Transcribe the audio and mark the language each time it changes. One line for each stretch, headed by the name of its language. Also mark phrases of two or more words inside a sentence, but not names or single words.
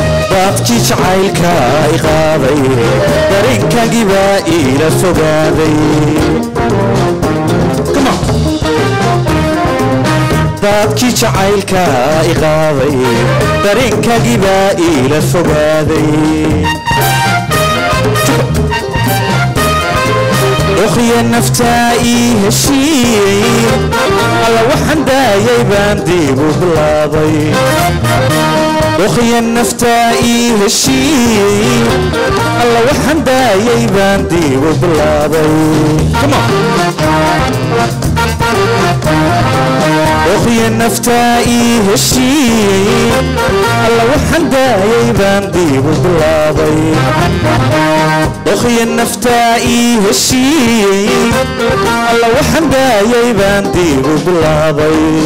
Somali: Dadkii jacaylka i qaaday, dareenkaagii baa ila fogaaday.
English: Come on.
Somali: Dadkii jacaylka i qaaday, dareenkaagii baa iila fogaaday. Ukhya naftaa ii heshiiyey, alla waxaan daayay baan dib u bilaabay. Ukhya naf- Nafta ii heshii. Alla, waxaan daayay baan dib u bilaabay.
English: Come on.
Somali: Okhya, nafta ii heshii. Alla, waxaan daayay baan dib u bilaabay. Dokhya nafta ii heshiiyey. Alla waxaan daayay baan dib u bilaabay.